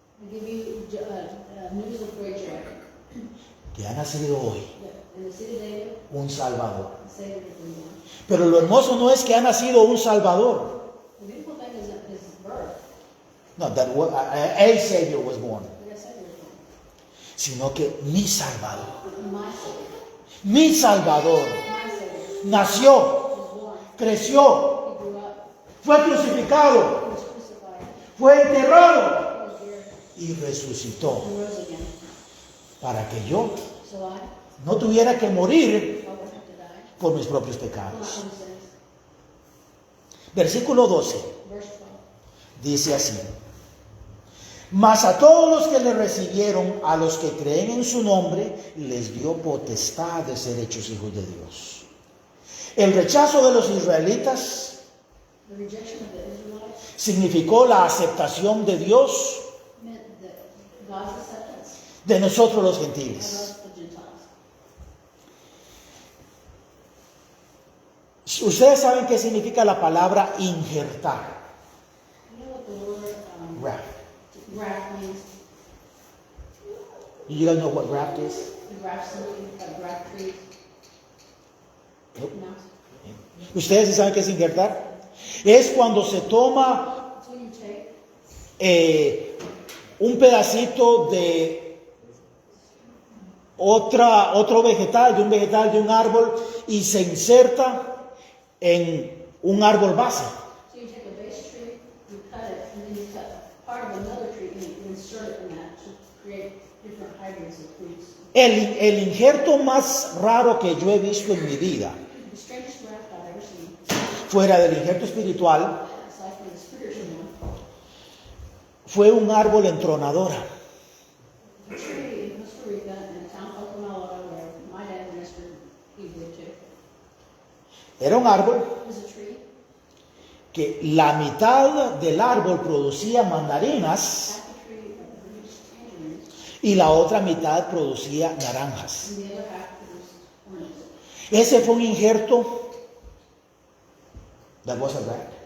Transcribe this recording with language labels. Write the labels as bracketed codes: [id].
[en] give you news of great joy. [es] que ha nacido hoy [en] That in the city of David, [es] un Salvador. [en] the Savior has been born. [es] Pero lo hermoso no es que ha nacido un Salvador. [en] The beautiful thing is that his birth, No, that a Savior was born. like I said, was born. [es] Sino que mi Salvador, [en] My Savior, [es] mi Salvador [en] my Savior, [es] nació, [en] was born. [es] creció, [en] He grew [es] fue crucificado, [en] He was crucified. [es] fue enterrado [en] He was buried. [es] y resucitó [en] And rose again. [es] para que yo [en] So I [es] no tuviera que morir [en] wouldn't have to die. [es] por mis propios [en] For my [es] pecados. [en] own sins. [es] Versículo 12 [en] Verse 12. [es] dice así: mas a todos los que le recibieron, a los que creen en su nombre, les dio potestad de ser hechos hijos de Dios. El rechazo de los israelitas [en] The rejection of the Israelites [es] significó la aceptación de Dios [en] meant that God's acceptance [es] de nosotros los [en] of [es] gentiles. [en] us, the Gentiles. [es] Ustedes saben qué significa la palabra injertar. [en] You know what the word Graft. graft means? You guys know what graft is? To graft something, like graft trees? Nope. No. [es] ¿Ustedes sí saben qué es injertar? Es cuando se toma [en] It's when you take [es] un pedacito de otro vegetal, de un árbol, y se inserta en un árbol base. [en] So you take a base tree, you cut it, and then you cut part of another tree and you insert it in that to create different hybrids of trees. [es] El injerto más raro que yo he visto en mi vida, [en] The strangest graft I've ever seen, [es] fuera del injerto espiritual, [en] aside from the spiritual one, [es] fue un árbol entronadora. [en] a tree in Costa Rica in a town called Canala where my dad ministered, he lived too. [es] Era un árbol [en] It was a tree, [es] que la mitad del árbol producía mandarinas [en] half the tree produced tangerines, [es] y la otra mitad producía naranjas. [en] and the other half produced oranges. [es] Ese fue un injerto [en] that was a graft,